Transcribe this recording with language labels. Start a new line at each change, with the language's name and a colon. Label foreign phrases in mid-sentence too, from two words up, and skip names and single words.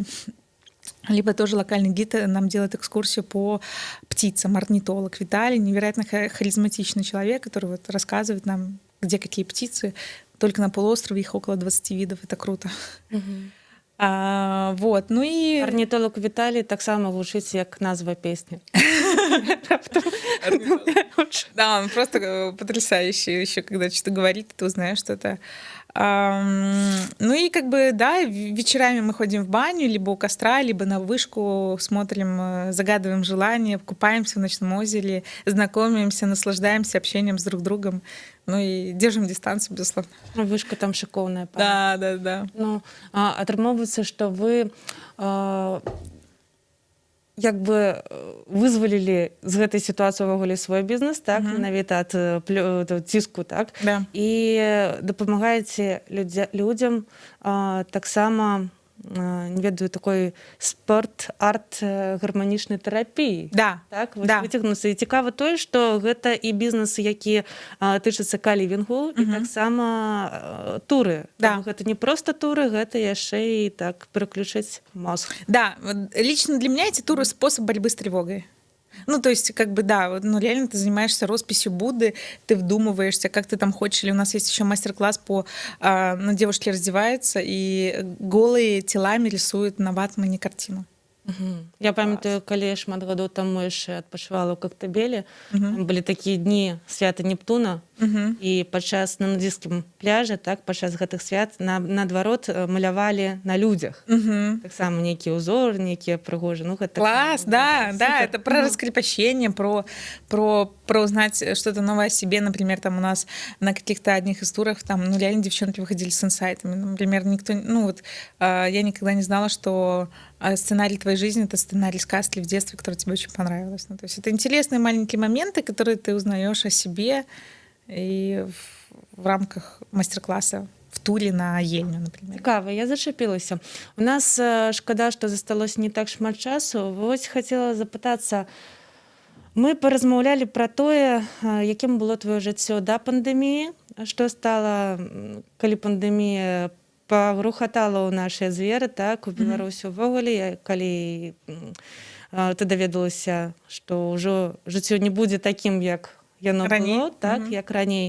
Russian: Либо тоже локальный гид нам делает экскурсию по птицам, орнитолог Виталий, невероятно харизматичный человек, который вот рассказывает нам, где какие птицы. Только на полуострове их около 20 видов, это круто. Вот, ну и...
Belarusian: Орнитолог Виталий таксама гучыць як назва песни.
Russian: Да, он просто потрясающий. Еще когда что-то говорит, ты узнаешь что-то. Ну и как бы, да, вечерами мы ходим в баню, либо у костра, либо на вышку, смотрим, загадываем желания, купаемся в ночном озере, знакомимся, наслаждаемся общением с друг другом. Ну и держим дистанцию, безусловно.
Belarusian: Вышка там шикоўная.
Russian: Да.
Belarusian: Ну, атрымоўваецца, што вы як бы вызвалілі з гэтай сітуацыі ўвогуле свой бізнес, так, менавіта ад ціску, так?
Russian: Да.
Belarusian: І дапамагаеце людзям таксама, не ведаю, такой спорт, арт гарманічнай тэрапіі.
Russian: Да.
Belarusian: Так, вось
Russian: Да.
Belarusian: выцягнуцца. І цікава тое, што гэта і бізнес, які тычыцца калівінгу, і таксама туры.
Russian: Да.
Belarusian: Гэта не проста туры, гэта яшчэ і так пераключыць мозг.
Russian: Да, вот лично для меня эти туры — способ борьбы с тревогой. Ну, то есть, как бы, да, вот, ну, реально ты занимаешься росписью Будды, ты вдумываешься, как ты там хочешь. Или у нас есть еще мастер-класс по... ну, девушки раздеваются и голые телами рисуют на ватмане картину.
Belarusian: Я памятаю, калі шмат гадоў таму яшчэ адпачывала ў Коктебеле, там былі такія дні свята Нептуна, і падчас на нудзійскім пляжы, так, падчас гэтых свят наадварот малявалі на людзях. Таксама нейкія ўзоры, нейкія прыгожыя. Ну, гэта
Russian: Класс, да, это про раскрепощение, про узнать что-то новое о себе. Например, там у нас на каких-то одних из турах там, ну, реально девчонки выходили с инсайтами. Например, никто, ну, вот я никогда не знала, что сценарий твоей жизни — это сценарий сказки в детстве, который тебе очень понравилось. Ну, то есть это интересные маленькие моменты, которые ты узнаешь о себе и в рамках мастер-класса в туре на Ельню, например.
Belarusian: Цікава, я зачапілася. У нас шкада, што засталося не так шмат часу. Вось хацела запытацца, мы паразмаўлялі пра тое, якім было твоё жыццё да пандэміі, што стала, калі пандэмія пагрухатала ў нашыя зверы, так, у Беларусі ўвогуле, калі ты даведалася, што ўжо жыццё не будзе такім, як яно было, так, як раней.